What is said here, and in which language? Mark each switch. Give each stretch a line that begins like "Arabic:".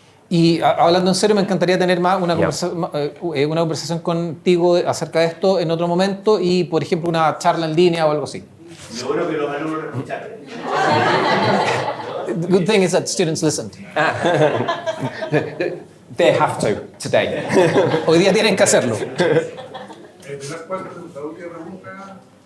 Spanish: Y hablando en serio, me encantaría tener más una
English: Yeah.
Spanish: una conversación contigo acerca de esto en otro momento y, por ejemplo, una charla en línea o algo así. Lo bueno que los alumnos lo escucharon.
English: The good thing is that students listened. They have to today.
Spanish: Hoy día tienen que hacerlo. ¿Te das cuenta de la última pregunta?